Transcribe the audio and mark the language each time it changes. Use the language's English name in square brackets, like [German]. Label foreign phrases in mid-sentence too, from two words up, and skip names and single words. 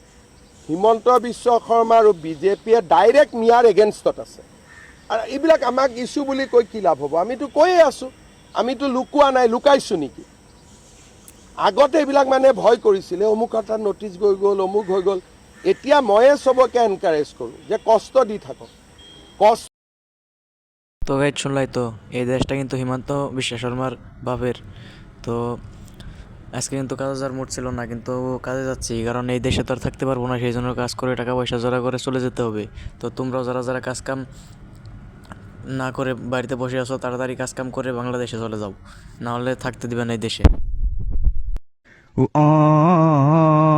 [Assamese] হিমন্ত বিশ্ব শৰ্মা আৰু বিজেপিয়ে ডাইৰেক্ট মিয়াৰ এগেইনষ্টত আছে। আৰু এইবিলাক আমাক ইছ্যু বুলি কৈ কি লাভ হ'ব? আমিতো কৈয়ে আছোঁ, আমিতো লুকোৱা নাই, লুকাইছোঁ নেকি? আগতে এইবিলাক মানে ভয় কৰিছিলে, অমুক এটা নটিচ গৈ গ'ল, অমুক হৈ গ'ল। এতিয়া ময়ে চবকে এনকাৰেজ কৰোঁ যে কষ্ট দি থাকক, কষ্ট। [Bangla] তো গাইড শুনলাই তো, এই দেশটা কিন্তু হিমন্ত বিশ্ব শর্মার বাপের। তো আজকে কিন্তু কাজে যাওয়ার মুড ছিল না, কিন্তু কাজে যাচ্ছি, কারণ এই দেশে তো আর থাকতে পারবো না। সেই জন্য কাজ করে টাকা পয়সা জোড়া করে চলে যেতে হবে। তো তোমরাও যারা যারা কাজ কাম না করে বাড়িতে বসে আছো, তাড়াতাড়ি কাজ কাম করে বাংলাদেশে চলে যাও, না হলে থাকতে দিবে না এই দেশে।